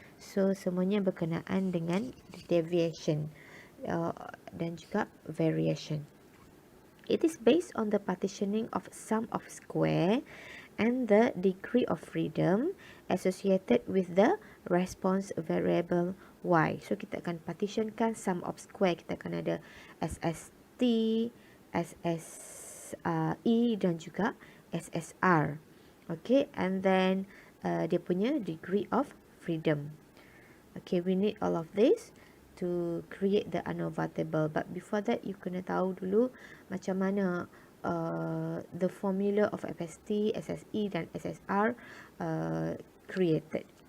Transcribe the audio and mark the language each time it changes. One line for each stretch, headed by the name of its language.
Malay: So, semuanya berkenaan dengan deviation dan juga variation.
English: It is based on the partitioning of sum of square and the degree of freedom associated with the response variable y.
Malay: So, kita akan partitionkan sum of square. Kita akan ada SST, SSE dan juga SSR.
English: Okay, and then
Malay: dia punya
English: degree of freedom. Okay, we need all of this to create the Anova table. But before that, you
Malay: kena tahu dulu macam mana
English: the formula of FST, SSE dan SSR created.